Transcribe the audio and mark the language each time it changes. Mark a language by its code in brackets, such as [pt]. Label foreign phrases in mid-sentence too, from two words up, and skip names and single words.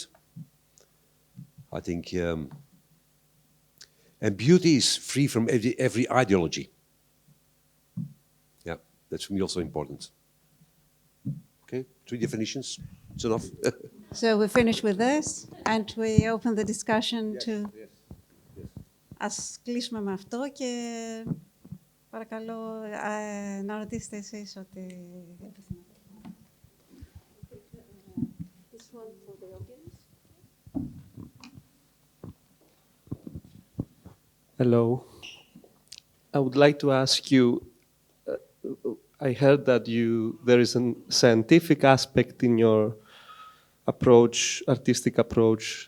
[en] I think, and beauty is free from every ideology. Yeah, that's for me also important. Okay, 3 definitions, it's enough. So we finish with this and we open the discussion to... [el] Ας κλείσουμε με αυτό και παρακαλώ να ρωτήσετε εσείς ό,τι επιθυμείτε. [en] Hello. I would like to ask you, I heard that there is a scientific aspect in your approach, artistic approach.